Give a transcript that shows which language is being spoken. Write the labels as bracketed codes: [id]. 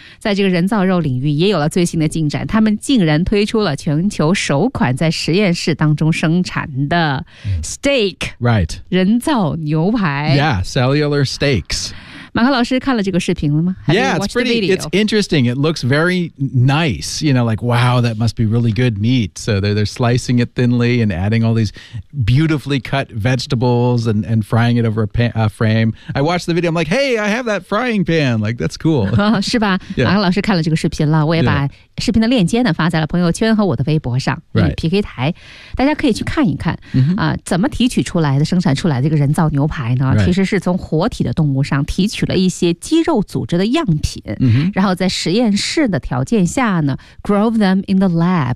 [zh] 在这个人造肉领域也有了最新的进展，他们竟然推出了全球首款在实验室当中生产的 steak、 [en] right. [zh] 人造牛排。 [en] Yeah, cellular steaks. [zh] 马克老师看了这个视频了吗？ [en] Yeah, it's interesting. It looks very nice. You know, like, wow, that must be really good meat. So they're slicing it thinly and adding all these beautifully cut vegetables and frying it over a frame. I watched the video. I'm like, hey, I have that frying pan. Like, that's cool. [zh] 是吧？ Yeah. 马克老师看了这个视频了，我也把视频的链接呢发在了朋友圈和我的微博上。 [en] Right. [zh] PK 台，大家可以去看一看啊，怎么提取出来的、生产出来的这个人造牛排呢？ [en] Right. [zh] 其实是从活体的动物上提取了一些肌肉组织的样品、然后在实验室的条件下呢 [en] grow them in the lab、